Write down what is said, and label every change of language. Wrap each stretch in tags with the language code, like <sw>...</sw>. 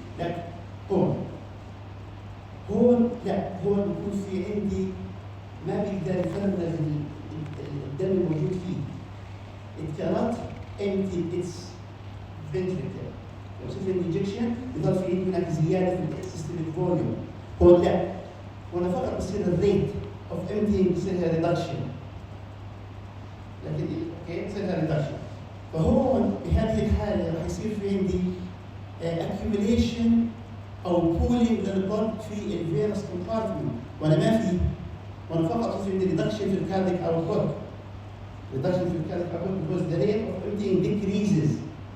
<ar>لكن هون لا هون بيكون في عندي ما بيقدر يفرغ الدم الموجود فيه.</ar> <en>It cannot empty its ventricle.</en> <ar>لو صار في injection يضل في عندي هناك زيادة في السيستميك فوليوم. هون لا هون فقط بصير الريت of emptying بصيرها reduction. لكن اوكي بصيرها reduction. فهون بهذه الحالة راح يصير في عندي accumulation أو pooling للبلد في الفيروس compartment وأنا ما في وأنا فقط في عندي reduction في الكارديك output.</ar> <en>reduction</en> <ar>في الكارديك</ar> <en>output because the rate of emptying decreases.</en>